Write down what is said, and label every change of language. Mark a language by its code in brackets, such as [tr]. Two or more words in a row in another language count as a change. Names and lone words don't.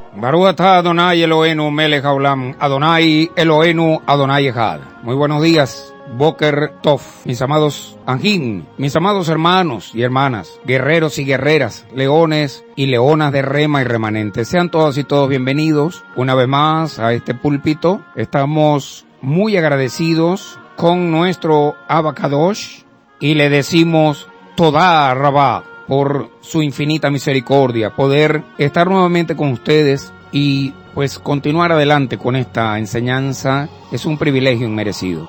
[he] ברוך אתה אדני אלהינו מלך העולם, אדני אלהינו אדני אחד. [es] Muy buenos días, [he] בוקר טוב, [es] mis amados Anjim, mis amados hermanos y hermanas, guerreros y guerreras, leones y leonas de rema y remanentes. Sean todas y todos bienvenidos una vez más a este púlpito. Estamos muy agradecidos con nuestro [he] אבא קדוש [es] y le decimos [he] תודה רבה [es] por su infinita misericordia, poder estar nuevamente con ustedes y pues continuar adelante con esta enseñanza es un privilegio inmerecido.